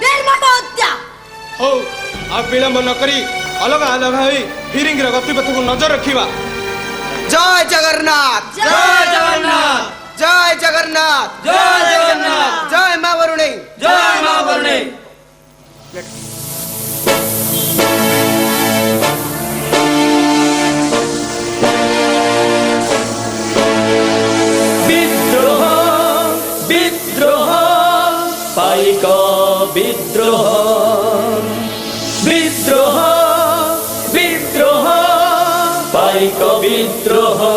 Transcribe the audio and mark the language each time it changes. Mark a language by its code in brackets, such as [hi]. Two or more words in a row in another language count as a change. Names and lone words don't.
[or] ନିର୍ମମ ହତ୍ୟା। ହଉ ଆଉ ବିଳମ୍ବ ନ କରି ଅଲଗା ଅଲଗା ହୋଇ ଫିରିଙ୍ଗିର ଗତିପଥକୁ ନଜର ରଖିବା। ଜୟ ଜଗନ୍ନାଥ ଜୟ ଜଗନ୍ନାଥ ଜୟ ଜଗନ୍ନାଥ ଜୟ ଜଗନ୍ନାଥ ଜୟ ମା ବରୁଣେଇ ଜୟ ମା ବରୁଣେଇ। ବିଦ୍ରୋହ ବିଦ୍ରୋହ ପାଇକ ବିଦ୍ରୋହ ବିଦ୍ରୋହ ବିଦ୍ରୋହ ପାଇକ ବିଦ୍ରୋହ।